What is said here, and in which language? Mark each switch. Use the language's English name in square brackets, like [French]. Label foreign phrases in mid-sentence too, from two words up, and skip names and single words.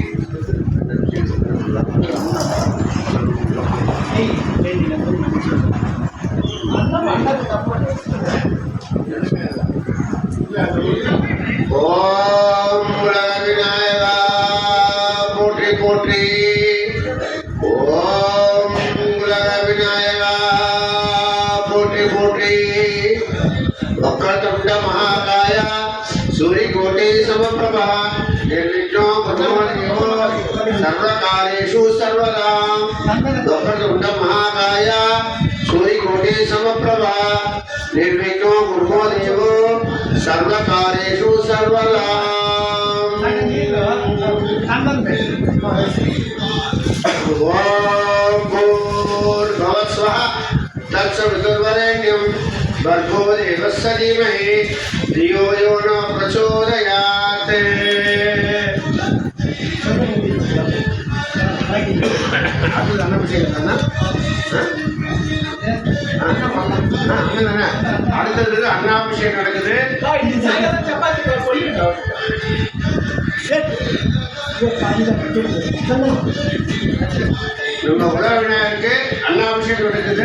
[Tamil] ஓம் உலக விநாயகா போற்றி போற்றி. ஓம் உலக விநாயகா போற்றி போற்றி. [Sanskrit] वक्रतुण्ड महाकाय सूर्यकोटि समप्रभा निर्विघ्नो कुर्मो सर्वकार्येषु सर्वदा वक्रतुण्ड महाकाय सूर्यकोटि समप्रभा निर्विघ्नो कुर्मो देवो सर्वकार्येषु सर्वदा ओम भूर्भुवस्सुः तत्सवितुर्वरेण्यं भर्गो देवस्य धीमहि धियो यो न प्रचोदयात् [Tamil] அடுத்தது அன்னாபிஷேகம் நடக்குது. நம்ம உலக விநாயகருக்கு அன்னாபிஷேகம் நடக்குது.